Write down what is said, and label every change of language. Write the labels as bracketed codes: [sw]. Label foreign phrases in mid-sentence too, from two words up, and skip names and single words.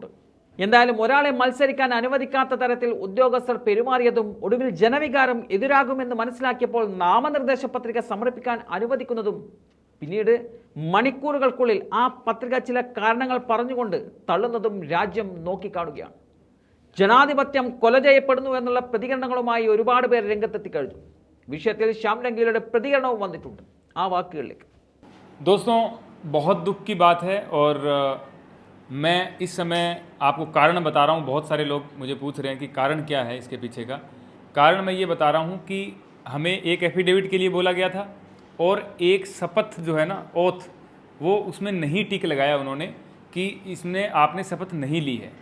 [ml] എന്തായാലും ഒരാളെ മത്സരിക്കാൻ അനുവദിക്കാത്ത തരത്തിൽ ഉദ്യോഗസ്ഥർ പെരുമാറിയതും ഒടുവിൽ ജനവികാരം എതിരാകുമെന്ന് മനസ്സിലാക്കിയപ്പോൾ നാമനിർദ്ദേശ പത്രിക സമർപ്പിക്കാൻ അനുവദിക്കുന്നതും പിന്നീട് മണിക്കൂറുകൾക്കുള്ളിൽ ആ പത്രിക ചില കാരണങ്ങൾ പറഞ്ഞുകൊണ്ട് തള്ളുന്നതും രാജ്യം നോക്കിക്കാണുകയാണ്. ജനാധിപത്യം കൊല ചെയ്യപ്പെടുന്നു എന്നുള്ള പ്രതികരണങ്ങളുമായി ഒരുപാട് പേർ രംഗത്തെത്തി കഴിഞ്ഞു. വിഷയത്തിൽ ശ്യാം രംഗീലയുടെ പ്രതികരണവും വന്നിട്ടുണ്ട്. ആ വാക്കുകളിലേക്ക്. [hi] दोस्तों, बहुत दुख की बात है और मैं इस समय आपको कारण बता रहा हूँ. बहुत सारे लोग मुझे पूछ रहे हैं कि कारण क्या है इसके पीछे का. कारण मैं ये बता रहा हूँ कि हमें एक एफिडेविट के लिए बोला गया था और एक शपथ जो है ना, ओथ, वो उसमें नहीं टिक लगाया उन्होंने कि इसमें आपने शपथ नहीं ली है.